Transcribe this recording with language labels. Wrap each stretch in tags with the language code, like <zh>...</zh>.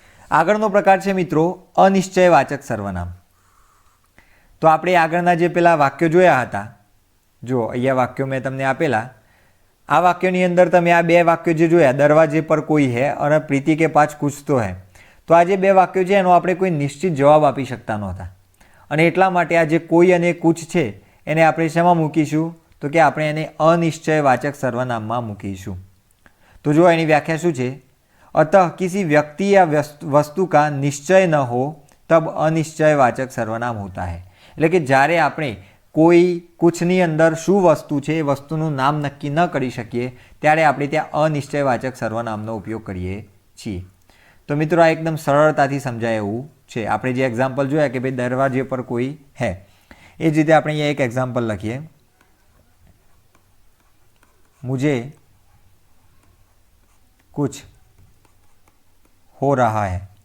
<gu>આગળનો પ્રકાર છે મિત્રો અનિશ્ચયવાચક સર્વનામ. તો આપણે આગળના જે પેલા વાક્યો જોયા હતા, જો અહીંયા વાક્યો મેં તમને આપેલા, આ વાક્યોની અંદર તમે આ બે વાક્યો જે જોયા,</gu> <hi>દરવાજે પર કોઈ હે</hi> <gu>અને</gu> <hi>પ્રીતિ કે પાછ કુછ તો હે,</hi> <gu>તો આ જે બે વાક્યો છે એનો આપણે કોઈ નિશ્ચિત જવાબ આપી શકતા નહોતા, અને એટલા માટે આ જે કોઈ અને કુછ છે એને આપણે શેમાં મૂકીશું તો કે આપણે એને અનિશ્ચયવાચક સર્વનામમાં મૂકીશું. તો જો એની વ્યાખ્યા શું છે?</gu> <hi>अतः किसी व्यक्ति या वस्तु का निश्चय न हो तब अनिश्चयवाचक सर्वनाम होता है.</hi> <gu>એટલે કે જ્યારે આપણે કોઈ કુછની અંદર શું વસ્તુ છે એ વસ્તુનું નામ નક્કી ન કરી શકીએ ત્યારે આપણે ત્યાં અનિશ્ચયવાચક સર્વનામનો ઉપયોગ કરીએ છીએ. તો મિત્રો આ એકદમ સરળતાથી સમજાય એવું છે. આપણે જે એક્ઝામ્પલ જોયા કે ભાઈ</gu> <hi>દરવાજે પર કોઈ હે,</hi> <gu>એ જ રીતે આપણે અહીંયા એક એક્ઝામ્પલ લખીએ,</gu> <hi>મુझे कुछ हो रहा है.</hi>